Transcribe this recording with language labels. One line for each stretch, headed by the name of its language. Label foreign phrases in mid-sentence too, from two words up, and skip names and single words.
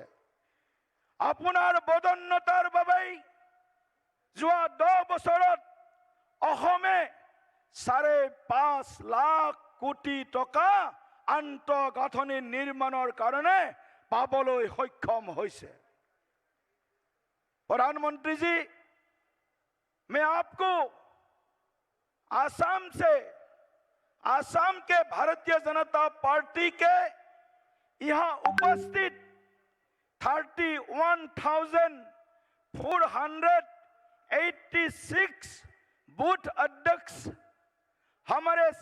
Assamese: আপোনাৰ বদন্যতাৰ বাবেই যোৱা 10 বছৰত অসমে 5.5 লাখ কোটি টকা আন্তঃগাঁথনি নিৰ্মাণৰ কাৰণে পাবলৈ সক্ষম হৈছে।
Hindi: प्रधानमंत्री जी, मैं आपको आसाम के भारतीय जनता पार्टी के यहाँ उपस्थित 31,486 बूथ अध्यक्ष, हमारे